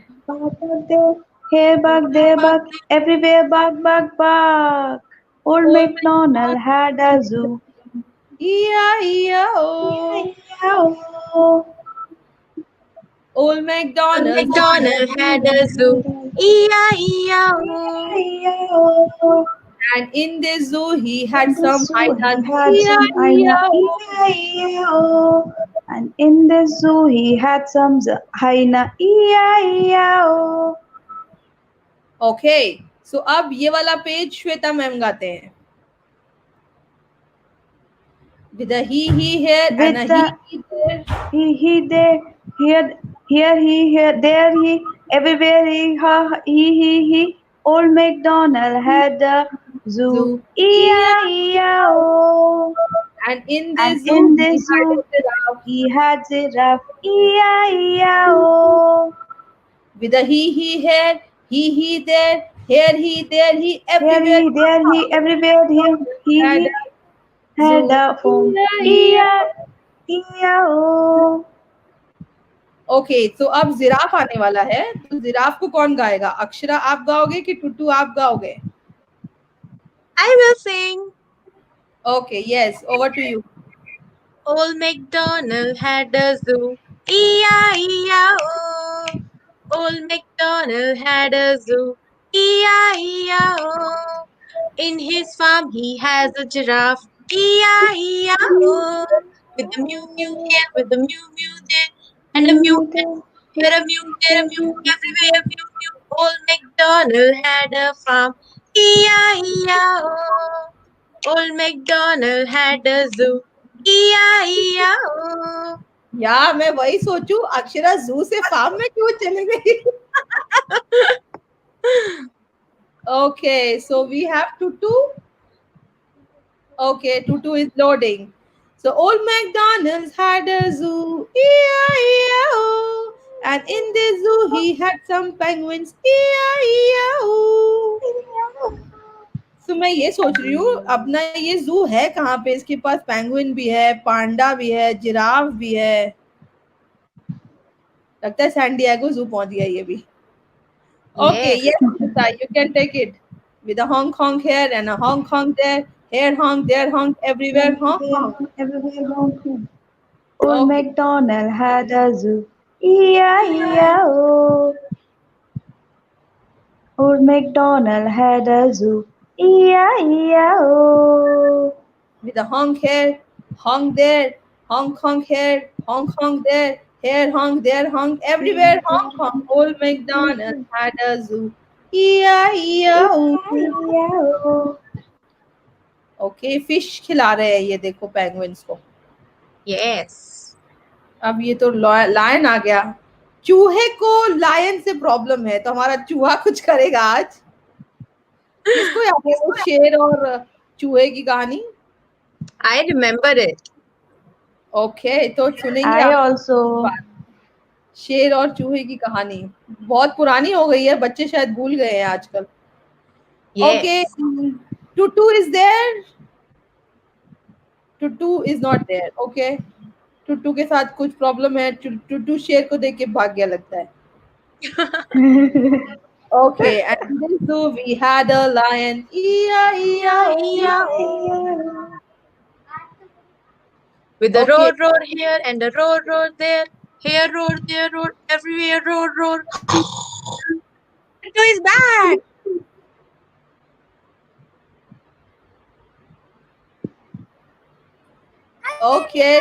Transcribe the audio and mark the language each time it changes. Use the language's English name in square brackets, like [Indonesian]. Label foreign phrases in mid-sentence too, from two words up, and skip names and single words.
[English] Bark, bark, there, here bark, there bark, everywhere bark, bark, bark. Old Old MacDonald had a zoo. E-I-E-I-O. E-I-E-I-O. Old MacDonald had a McDonald had zoo, a zoo. E-I-E-I-O. E-I-E-I-O. and in this zoo he had In some this zoo hyenas, he had some hyena, E-I-E-I-O. E-I-E-I-O. And in this zoo he had some hyena, E-I-E-I-O. Okay, so [Hindi] अब ये वाला पेज श्वेता मैम गाते हैं। [English] With a he here and a With the he there. he, there, here, he, here, there, he, everywhere, he. Old MacDonald had a zoo, Zoo. E-I-E-I-O. And in And this zoo in he this had a zoo, giraffe. he had giraffe, E-I-E-I-O. With a he here, he there, here, he, Here everywhere. he, there he, everywhere he Had had zoo. a phone, E-I-E-I-O. [Hindi] ओके, तो अब जिराफ आने वाला है, तो जिराफ को कौन गाएगा? अक्षरा आप गाओगे कि टुट्टू आप गाओगे? [English] I will sing. Okay, yes, over to you. Old MacDonald had a zoo. E-I-E-I-O. Old MacDonald had a zoo. E-I-E-I-O. In his farm he has a giraffe. E-I-E-I-O. With a mew mew here, with a mew mew there, and a mew here, a mew there, a mew everywhere, mew mew. Old MacDonald had a farm. E-I-E-I-O. Old MacDonald had a zoo. E-I-E-I-O. [Hindi] या मैं वही सोचूं, अक्षरा जू से फार्म में क्यों चले गई? [English] Okay, so we have Tutu. Okay, Tutu is loading. So old MacDonald's had a zoo, E-I-E-I-O. And in the zoo he had some penguins, E-I-E-I-O. [Hindi] तो मैं ये सोच रही हूँ अपना ये जू है कहाँ पे? इसके पास पेंगुइन भी है, पांडा भी है, जिराफ भी है। लगता है सैन डिएगो जू पहुंच गया ये भी। [English] Okay, Yes. yes, Shweta, you can take it. With a honk honk here and a honk honk there, here honk, there honk, everywhere honk honk. Everywhere honking. Old Okay, MacDonald had a zoo. E-I-E-I-O. Old MacDonald had a zoo. E-I-E-I-O. with a honk here, honk there, honk here, honk there, honk there, honk, everywhere honk honk. Old MacDonald had a zoo. E-I-E-I-O. E-I-E-I-O. [Hindi] ओके, फिश खिला रहे हैं ये देखो पेंगुइन्स को. [English] Yes. [Hindi] अब ये तो लायन आ गया. चूहे को लायन से प्रॉब्लम है, तो हमारा चूहा कुछ करेगा आज. किसको याद है वो शेर और चूहे की कहानी? [English] I remember it. [Hindi] ओके, तो सुनेंगे [English] I [Hindi] आप [English] also. [Hindi] बात. शेर और चूहे की कहानी बहुत पुरानी हो गई है, बच्चे शायद भूल गए हैं आजकल. ओके, [English] Yes. टुटू is there. टुटू is not there. [Hindi] ओके, टुटू के साथ कुछ प्रॉब्लम है. टुटू शेर को देख के भाग गया लगता है. [English] Okay, and in this zoo we had a lion. E-I-E-I-O. With a Okay, roar here and a roar there. Here roar, there roar, everywhere roar. Tutu is back. okay.